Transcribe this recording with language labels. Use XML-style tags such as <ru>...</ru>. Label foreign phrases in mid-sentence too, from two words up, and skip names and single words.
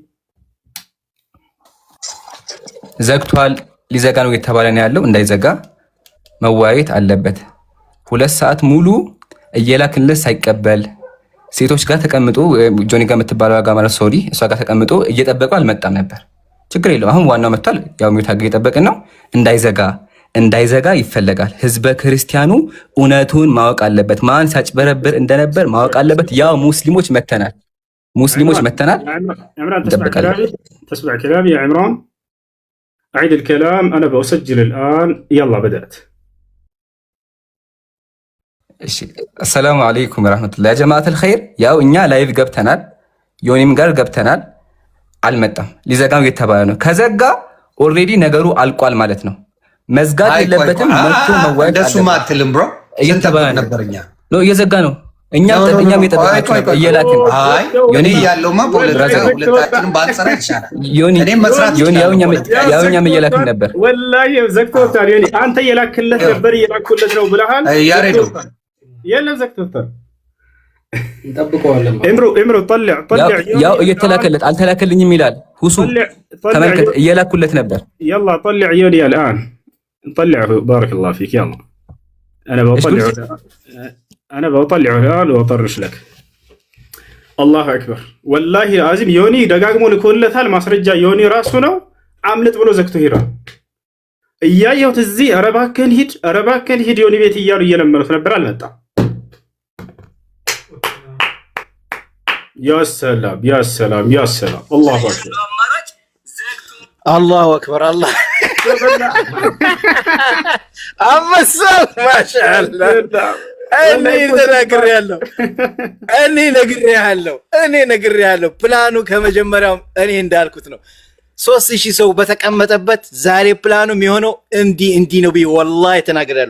<am>ዘግቷል። ሊዘጋ ነው የተባለ ነው ያለው። እንዳይዘጋ መወያየት አለበት። 2 ሰዓት ሙሉ እየላክንለት ሳይቀበል ሴቶች ጋር ተቀምጦ ጆኒ ጋር የምትባለው ጋር ማለት ሶሪ እሷ ጋር ተቀምጦ እየጠበቀው አልመጣም ነበር። ችግር የለውም። አሁን ዋናው መጥቷል። ያው ሚውታግ እየጠበቅን ነው። እንዳይዘጋ ይፈለጋል። ህዝበ ክርስቲያኑ እውነቱን ማወቅ አለበት። ማን ሲያጭበረብር እንደነበር ማወቅ አለበት። ያው ሙስሊሞች መተናል</am> <ar>تسمع كلامي يا عمران أعيد الكلام. أنا بسجل الآن. يلا بدأت. السلام عليكم ورحمة الله يا جماعة الخير.</ar> <am>ያው እኛ ላይቭ ገብተናል። ዮኒም ጋር ገብተናል። አልመጣም። ሊዘጋው የተባለ ነው። ከዘጋ ኦልሬዲ ነገሩ አልቋል ማለት ነው። መዝጋት የለበትም። መጥቶ መዋየት እንደሱማ አትልም ብሮ እየተባለ ነበርኛ ነው እየዘጋ ነው። እኛም የጠበቃችሁ ነበር እየላክን። አይ ዮኒ ያለውማ ሁለታችንም ባንሰራ ይሻላል። እኔ መስራት ያው እኛም እየላክን ነበር። ወላሂ ዘግቶታል። ዮኒ አንተ እየላክለት ነበር እየላክለት ነው ብለሃል። ያሬዶ የለም ዘግቶታል። እንጠብቀዋለን። እምሩ ጠልዕ ያው እየተላከለት አልተላከልኝም ይላል። ሁሱ ተመልከት እየላኩለት ነበር</am> <ar>يلا طلع يوني الان طلعه بارك الله فيك يلا انا بطلعه الان واطرش لك الله اكبر والله العظيم يوني</ar> <am>ደጋግሞ ልኮለታል ማስረጃ ዮኒ ራሱ ነው አምልጥ ብሎ ዘግቶ ሄዷል እያየሁት እዚህ ኧረ እባክህን ሂድ ዮኒ ቤት እያሉ እየለመኑት ነበር አልመጣም</am> <ar>يا سلام يا سلام يا سلام الله اكبر الله اكبر الله</ar> <am>አመሰል ማሻአላ እኔ ነግሬያለሁ ፕላኑ ከመጀመሪያው እኔ እንዳልኩት ነው 3000 ሰው በተቀመጠበት ዛሬ ፕላኑ የሚሆነው እንዲ ነው ቢ ወላሂ ተናግሬያለሁ</am>